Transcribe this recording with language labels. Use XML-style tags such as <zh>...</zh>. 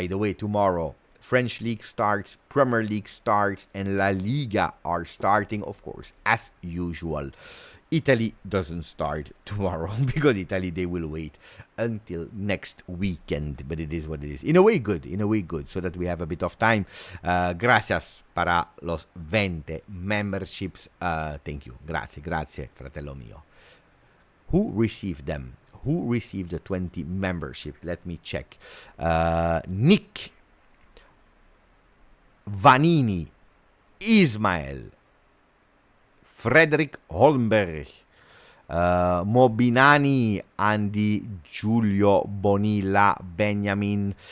<en>By the way, tomorrow French League starts, Premier League starts, and La Liga are starting, of course, as usual. Italy doesn't start tomorrow because Italy, they will wait until next weekend, but it is what it is. In a way good, so that we have a bit of time.</en> <es>Gracias para los 20 memberships.</es> <en>Thank you.</en> <it>Grazie, fratello mio.</it> <en>Who received them? Who received the 20 membership? Let me check. Nick, Vanini, Ismael, Frederick Holmberg, Mobinani, Andy, Giulio, Bonilla, Benjamin.</en>